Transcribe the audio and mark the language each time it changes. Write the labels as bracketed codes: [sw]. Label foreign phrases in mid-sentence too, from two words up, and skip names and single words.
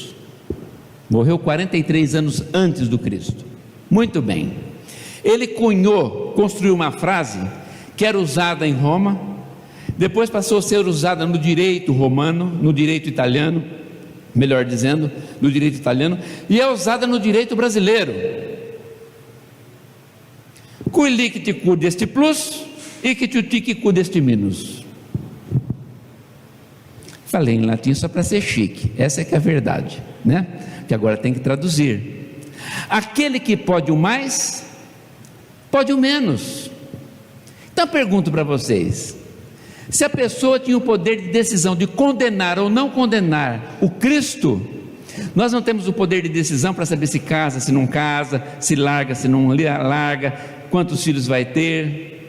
[pt] Morreu 43 anos antes do Cristo. Muito bem. Ele construiu uma frase que era usada em Roma, depois passou a ser usada no direito romano, no direito italiano, melhor dizendo, no direito italiano, e é usada no direito brasileiro. [la] Cui licit cud est plus, icit utique cud est minus. [pt] Falei em latim só para ser chique, essa é que é a verdade, né? Que agora tem que traduzir. Aquele que pode o mais, pode o menos. Então eu pergunto para vocês: se a pessoa tinha o poder de decisão de condenar ou não condenar o Cristo, nós não temos o poder de decisão para saber se casa, se não casa, se larga, se não larga, quantos filhos vai ter.